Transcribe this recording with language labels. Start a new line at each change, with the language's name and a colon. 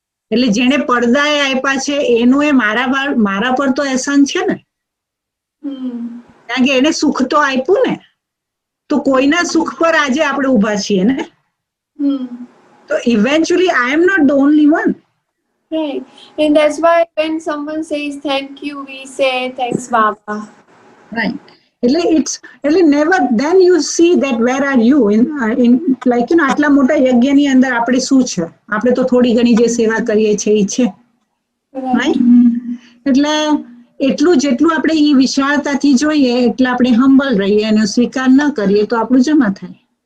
Gujarati: એટલે જેને પડદાએ આપ્યા છે એનું એ મારા પર તો એહસાન છે ને, કારણ કે એને સુખ તો આપ્યું ને, તો કોઈના સુખ પર આજે આપણે ઊભા છીએ ને. તો
English: Eventually I am not the only one. Right. And that's why when someone says thank you, we say thanks, Baba. Right.
Gujarati: એટલે
English: never then you see that where are you in like
Gujarati: આટલા મોટા યજ્ઞની અંદર આપણે શું છે? આપણે તો થોડી ઘણી જે સેવા કરીએ છીએ એ છે. રાઈટ. એટલે એટલું જેટલું આપણે એ વિશાળતાથી જોઈએ એટલે આપણે હમ્બલ રહીએ અને સ્વીકાર ન કરીએ તો આપણું જમા થાય.